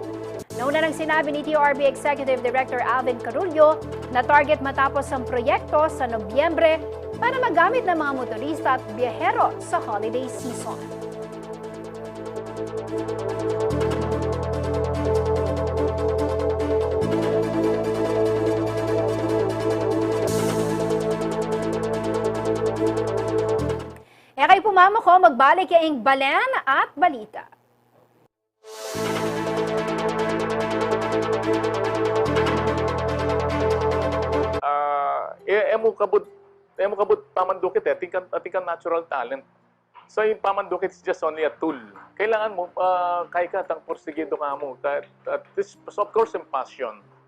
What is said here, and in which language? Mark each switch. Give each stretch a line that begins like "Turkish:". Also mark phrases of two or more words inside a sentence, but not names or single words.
Filipino: Nauna nang sinabi ni TRB Executive Director Alvin Carullo na target matapos ang proyekto sa Nobyembre para magamit ng mga motorista at biyahero sa holiday season.
Pampanga: Kay pumama ko, magbalik yung Balen at Balita. Emo kabut pamandukit ating natural talent.
English: So
Pampanga: yung pamandukit
English: is just only a tool.
Pampanga: Kailangan mo kay ka tang porsigido ka mo.
English: This of course yung passion.